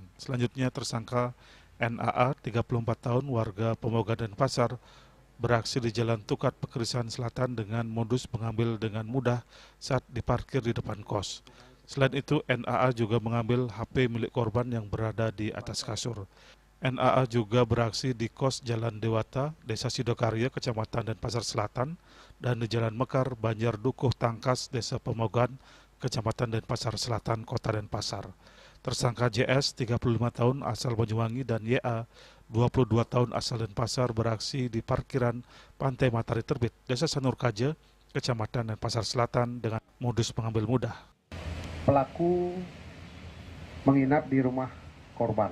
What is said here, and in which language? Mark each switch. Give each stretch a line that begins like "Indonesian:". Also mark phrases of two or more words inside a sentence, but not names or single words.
Indonesian: Selanjutnya tersangka NAA, 34 tahun, warga Pemogan dan Pasar, beraksi di Jalan Tukat Pekerisan Selatan dengan modus mengambil dengan mudah saat diparkir di depan kos. Selain itu, NAA juga mengambil HP milik korban yang berada di atas kasur. NAA juga beraksi di kos Jalan Dewata, Desa Sidokarya, Kecamatan Denpasar Selatan, dan di Jalan Mekar, Banjar Dukuh Tangkas, Desa Pemogan, Kecamatan Denpasar Selatan, Kota Denpasar. Tersangka JS, 35 tahun, asal Banyuwangi, dan YA, 22 tahun, asal Denpasar, beraksi di parkiran Pantai Matahari Terbit, Desa Sanurkaja, Kecamatan Denpasar Selatan, dengan modus mengambil mudah. Pelaku menginap di rumah korban.